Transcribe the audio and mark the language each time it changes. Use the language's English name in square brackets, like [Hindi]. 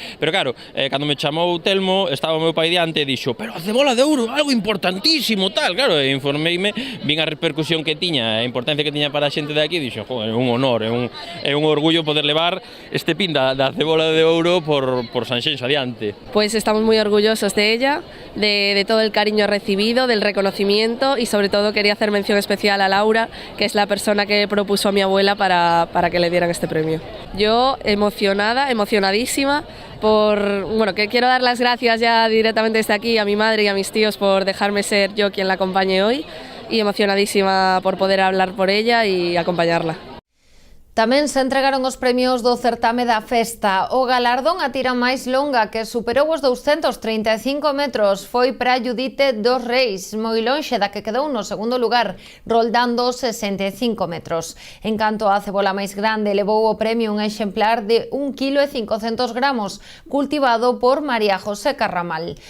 [Galician] Pero claro, cando me chamou Telmo, estaba o meu pai diante e dixo pero a cebola de ouro, algo importantísimo, tal. Claro, informeime, vin a repercusión que tiña, a importancia que tiña para a xente de aquí, e dixo, é un honor, é un orgullo poder levar este pin da cebola de ouro por Sanxenxo adiante. [Spanish] Pues estamos muy orgullosos de ella, de todo el cariño recibido, del reconocimiento y sobre todo quería hacer mención especial a Laura, que es la persona que propuso a mi abuela para que le dieran este premio. Yo emocionadísima, que quiero dar las gracias ya directamente desde aquí a mi madre y a mis tíos por dejarme ser yo quien la acompañe hoy y emocionadísima por poder hablar por ella y acompañarla. [Galician] Tamén se entregaron os premios do certame da festa. O galardón a tira máis longa que superou os 235 metros foi para Judite dos Reis, moi lonxe da que quedou no segundo lugar, roldando 65 metros. En canto a cebola máis grande, levou o premio un exemplar de 1,5 kg, cultivado por María José Carramal.